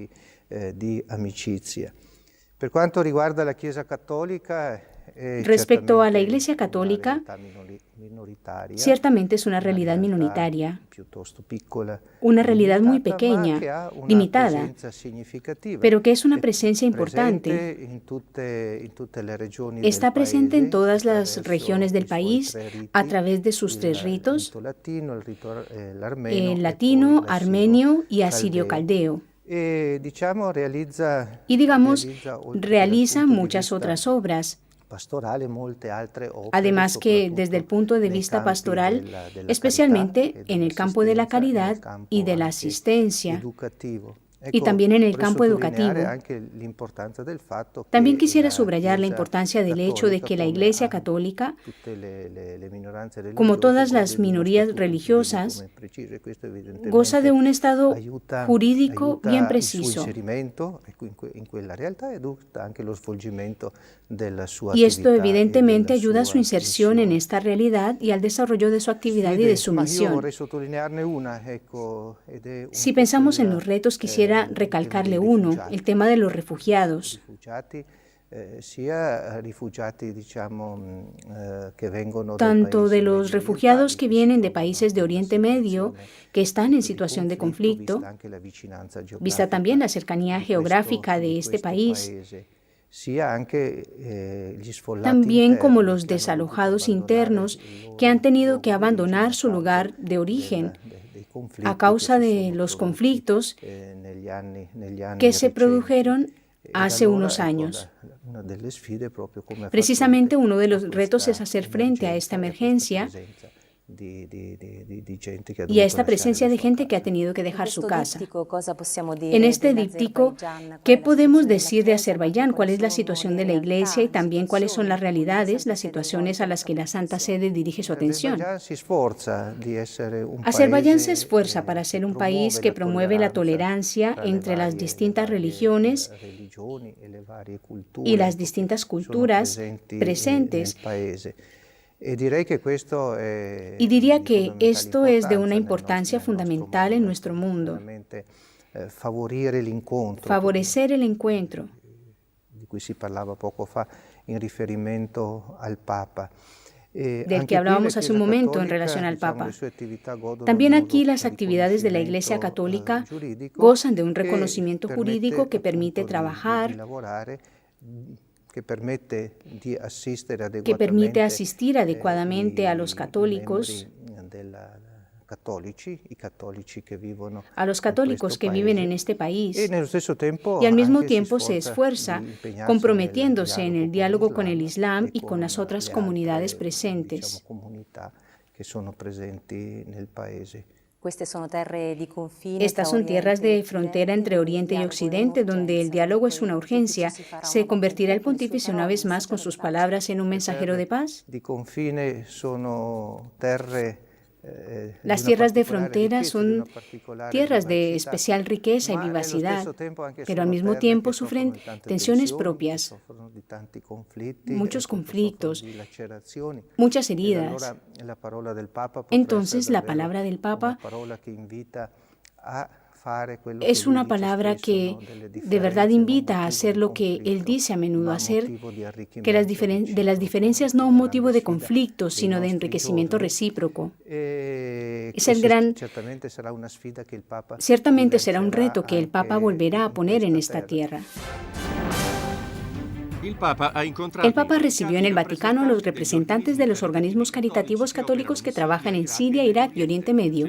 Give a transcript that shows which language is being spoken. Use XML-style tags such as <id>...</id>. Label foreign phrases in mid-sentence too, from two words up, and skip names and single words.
<es>Respecto a la Iglesia Católica, ciertamente es una realidad minoritaria, una realidad muy pequeña, limitada, pero que es una presencia importante. Está presente en todas las regiones del país a través de sus 3 ritos, el latino, armenio y asirio-caldeo.</es> <it>Diciamo,</it> <es>Y digamos,</es> <it>realizza, oltre che dal</it> <es>realiza</es> <it>punto di</it> <es>muchas</es> <it>vista</it> <es>otras obras.</es> <it>pastorale, molte altre opere,</it> <es>Además que desde el</es> <it>soprattutto</it> <es>punto de</es> <it>nei</it> <es>vista</es> <it>campi</it> <es>pastoral,</es> <it>della carità</it> <es>especialmente</es> <it>e</it> <es>en el campo de la</es> <it>dell'assistenza e nel</it> <es>caridad y</es> <it>campo</it> <es>de la</es> <it>anche</it> <es>asistencia,</es> <it>educativo.</it> <es>y</es> <it>Ecco,</it> <es>también en el</es> <it>vorrei</it> <es>campo</es> <it>sottolineare</it> <es>educativo.</es> <it>anche l'importanza del fatto</it> <es>También</es> <it>che</it> <es>quisiera</es> <it>la</it> <es>subrayar la</es> <it>Chiesa</it> <es>importancia del hecho de</es> <it>cattolica,</it> <es>que la</es> <it>come</it> <es>Iglesia</es> <it>anche</it> <es>Católica,</es> <it>tutte le minoranze</it> <es>como</es> <it>religiose,</it> <es>todas</es> <it>gode</it> <es>las</es> <it>di uno</it> <es>minorías</es> <it>statuto giuridico</it> <es>religiosas,</es> <it>ben preciso, e questo</it> <es>goza de</es> <it>evidentemente</it> <es>un estado</es> <it>aiuta,</it> <es>jurídico bien</es> <it>aiuta il suo</it> <es>preciso.</es> <it>inserimento in quella realtà e aiuta anche lo svolgimento della sua</it> <es>Y esto</es> <it>attività e</it> <es>evidentemente</es> <it>della</it> <es>ayuda a su</es> <it>sua</it> <es>inserción en</es> <it>missione.</it> <es>esta realidad y al desarrollo de su actividad y de su</es> <it>Ma io</it> <es>misión.</es> <it>vorrei sottolinearne una, ecco, ed è un</it> <es>Si</es> <it>po'</it> <es>pensamos en</es> <it>quella,</it> <es>los retos, quisiera</es> <it>il tema</it> <es>recalcarle</es> <it>dei</it> <es>uno, el</es> <it>rifugiati.</it> <es>tema de los refugiados.</es> <it>Rifugiati, sia rifugiati, diciamo, che vengono dai</it> <es>Tanto</es> <it>paesi</it> <es>de</es> <it>in</it> <es>los</es> <it>Medio</it> <es>refugiados</es> <it>orientali,</it> <es>que</es> <it>che si</it> <es>vienen de</es> <it>trovano</it> <es>países de</es> <it>in una</it> <es>Oriente Medio,</es> <it>situazione</it> <es>que están en</es> <it>di</it> <es>situación de</es> <it>conflitto, vista</it> <es>conflicto,</es> <it>anche la vicinanza</it> <es>vista también</es> <it>geografica</it> <es>la cercanía</es> <it>di</it> <es>geográfica de</es> <it>di</it> <es>este</es> <it>questo</it> <es>país,</es> <it>paese, sia anche gli sfollati</it> <es>también como</es> <it>interni</it> <es>los</es> <it>che hanno dovuto</it> <es>desalojados</es> <it>abbandonare</it> <es>internos</es> <it>il</it> <es>que han</es> <it>loro</it> <es>tenido que</es> <it>luogo d'origine</it> <es>abandonar</es> <it>a</it> <es>su</es> <it>causa</it> <es>lugar de origen</es> <it>dei</it> <es>a</es> <it>conflitti che</it> <es>causa</es> <it>si</it> <es>de</es> <it>sono</it> <es>los</es> <it>prodotti</it> <es>conflictos</es> <it>negli</it> <es>que</es> <it>anni</it> <es>se</es> <it>recenti.</it> <es>produjeron</es> <it>Ed</it> <es>hace</es> <it>allora,</it> <es>unos</es> <it>ecco,</it> <es>años.</es> <it>una delle sfide è proprio come far</it> <es>Precisamente</es> <it>fronte</it> <es>uno de</es> <it>a</it> <es>los retos es</es> <it>questa</it> <es>hacer frente a esta</es> <it>emergenza e a questa</it> <es>emergencia</es> <it>presenza di gente che ha</it> <es>y a</es> <it>dovuto</it> <es>esta</es> <it>lasciare</it> <es>presencia</es> <it>la</it> <es>de</es> <it>sua</it> <es>gente que ha</es> <it>casa.</it> <es>tenido que</es> <it>In</it> <es>dejar su</es> <it>questo</it> <es>casa.</es> <it>dittico cosa possiamo</it> <es>En</es> <it>dire</it> <es>este díptico,</es> <it>dell'Azerbaigian? Qual</it> <es>¿qué</es> <it>è la</it> <es>podemos</es> <it>situazione della</it> <es>decir de</es> <it>Chiesa, ma anche</it> <es>Azerbaiyán? ¿Cuál</es> <it>quali</it> <es>es la</es> <it>sono</it> <es>situación de</es> <it>le</it> <es>la Iglesia y</es> <it>realtà,</it> <es>también cuáles son las</es> <it>situazioni cui la</it> <es>realidades,</es> <it>Santa</it> <es>las</es> <it>Sede</it> <es>situaciones</es> <it>rivolge</it> <es>a</es> <it>la</it> <es>las que la</es> <it>propria</it> <es>Santa</es> <it>attenzione?</it> <es>Sede dirige su atención?</es> <it>L'Azerbaigian si sforza di essere un</it> <es>Azerbaiyán se</es> <it>paese</it> <es>esfuerza para</es> <it>che</it> <es>ser un país</es> <it>promuove</it> <es>que</es> <it>la</it> <es>promueve la</es> <it>tolleranza</it> <es>tolerancia</es> <it>tra</it> <es>entre las</es> <it>le</it> <es>distintas</es> <it>varie</it> <es>religiones</es> <it>religioni e le varie</it> <es>y</es> <it>culture,</it> <es>las</es> <it>ecco, che</it> <es>distintas</es> <it>sono</it> <es>culturas</es> <it>presenti nel</it> <es>presentes.</es> <it>paese. E direi che questo</it> <es>Y</es> <it>è</it> <es>diría</es> <it>di</it> <es>que</es> <it>fondamentale</it> <es>esto es de una</es> <it>importanza</it> <es>importancia</es> <it>nel nostro</it> <es>fundamental en</es> <it>mondo,</it> <es>nuestro</es> <it>ecco,</it> <es>mundo.</es> <it>veramente favorire l'incontro</it> <es>Favorecer el encuentro,</es> <it>di cui si parlava poco fa in riferimento al Papa.</it> <es>del que</es> <it>Anche qui la</it> <es>hablábamos hace un</es> <it>Chiesa</it> <es>momento en</es> <it>Cattolica,</it> <es>relación al</es> <it>diciamo, le</it> <es>Papa.</es> <it>sue attività godono di</it> <es>También</es> <it>uno</it> <es>aquí las actividades de la Iglesia</es> <it>riconoscimento</it> <es>Católica</es> <it>giuridico</it> <es>gozan de un</es> <it>che</it> <es>reconocimiento</es> <it>permette</it> <es>jurídico que permite</es> <it>appunto di</it> <es>trabajar,</es> <it>lavorare, che permette di assistere</it> <es>que permite</es> <it>adeguatamente</it> <es>asistir adecuadamente a los</es> <it>i</it> <es>católicos,</es> <it>membri i cattolici che vivono</it> <es>a los</es> <it>in</it> <es>católicos</es> <it>questo</it> <es>que viven en</es> <it>paese,</it> <es>este</es> <it>e</it> <es>país,</es> <it>nello stesso tempo</it> <es>y al mismo</es> <it>anche</it> <es>tiempo se</es> <it>di</it> <es>esfuerza</es> <it>impegnarsi nel</it> <es>comprometiéndose en el diálogo con el Islam y con</es> <it>con</it> <es>las otras</es> <it>le</it> <es>comunidades</es> <it>altre, diciamo,</it> <es>presentes.</es> <it>comunità che sono presenti nel paese. Queste sono terre di confine</it> <es>Estas</es> <it>tra</it> <es>son tierras</es> <it>Oriente e</it> <es>de frontera</es> <it>Occidente,</it> <es>entre</es> <it>dove il</it> <es>Oriente y</es> <it>dialogo è</it> <es>Occidente, donde el</es> <it>un'urgenza.</it> <es>diálogo es</es> <it>Dunque,</it> <es>una</es> <it>il pontificio</it> <es>urgencia.</es> <it>si farà</it> <es>¿Se</es> <it>una</it> <es>convertirá el</es> <it>con le sue</it> <es>pontífice una</es> <it>parole,</it> <es>vez</es> <it>un</it> <es>más con</es> <it>messaggio</it> <es>sus</es> <it>di pace.</it> <es>palabras en un</es> <it>Le</it> <es>mensajero de</es> <it>terre</it> <es>paz?</es> <it>di confine sono terre di</it> <es>Las</es> <it>una</it> <es>tierras de</es> <it>particolare</it> <es>frontera</es> <it>ricchezza, di una</it> <es>son</es> <it>particolare</it> <es>tierras de</es> <it>vivacità,</it> <es>especial riqueza y</es> <it>ma nello</it> <es>vivacidad,</es> <it>stesso tempo anche</it> <es>pero al</es> <it>sono</it> <es>mismo</es> <it>terre</it> <es>tiempo</es> <it>che soffrono</it> <es>sufren</es> <it>di tante</it> <es>tensiones</es> <it>tensioni, che</it> <es>propias,</es> <it>soffrono di tanti conflitti,</it> <es>muchos</es> <it>ecco, che soffrono</it> <es>conflictos,</es> <it>di lacerazioni.</it> <es>muchas</es> <it>Ed</it> <es>heridas.</es> <it>allora la parola del Papa potrà essere</it> <es>Entonces, la</es> <it>davvero</it> <es>palabra del</es> <it>una</it> <es>Papa</es> <it>parola che invita a fare quello che</it> <es>es</es> <it>lui</it> <es>una</es> <it>dice</it> <es>palabra</es> <it>spesso,</it> <es>que</es> <it>no? Delle</it> <es>de verdad</es> <it>differenze non</it> <es>invita a</es> <it>motivo</it> <es>hacer</es> <it>di</it> <es>lo que él</es> <it>conflitto,</it> <es>dice a menudo</es> <it>ma</it> <es>hacer,</es> <it>motivo di</it> <es>que</es> <it>arricchimento</it> <es>de las</es> <it>reciproco.</it> <es>diferencias</es> <it>Ecco,</it> <es>no</es> <it>la</it> <es>un</es> <it>grande</it> <es>motivo de</es> <it>sfida</it> <es>conflicto,</es> <it>dei</it> <es>sino de</es> <it>nostri</it> <es>enriquecimiento</es> <it>giorni,</it> <es>recíproco. Es</es> <it>che</it> <es>el gran,</es> <it>certamente sarà una sfida che il Papa</it> <es>ciertamente será un</es> <it>rilancerà</it> <es>reto que el Papa</es> <it>anche</it> <es>volverá a</es> <it>in</it> <es>poner en</es> <it>questa</it> <es>esta</es> <it>terra.</it> <es>tierra.</es> <it>Il Papa ha</it> <es>El</es> <it>incontrato</it> <es>Papa recibió en el Vaticano a los</es> <it>rappresentanti</it> <es>representantes de los organismos caritativos católicos que trabajan en Siria, Irak y Oriente Medio.</es>